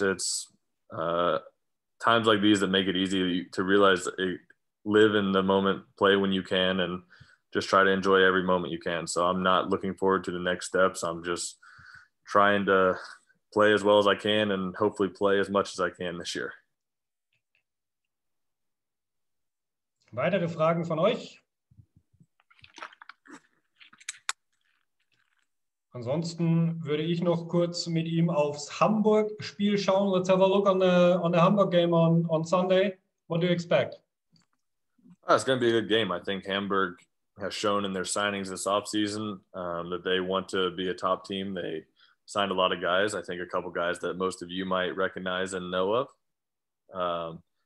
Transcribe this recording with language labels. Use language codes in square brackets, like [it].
[en] It's times like these that make it easy to realize live in the moment, play when you can, and just try to enjoy every moment you can. So I'm not looking forward to the next steps. I'm just trying to play as well as I can and hopefully play as much as I can this year. [de] Weitere Fragen von euch? Ansonsten würde ich noch kurz mit ihm aufs Hamburg-Spiel schauen. [en] Let's have a look on the Hamburg game on Sunday. What do you expect? It's going to be a good game. I think Hamburg has shown in their signings this offseason that they want to be a top team. They signed a lot of guys. I think a couple guys that most of you might recognize and know of.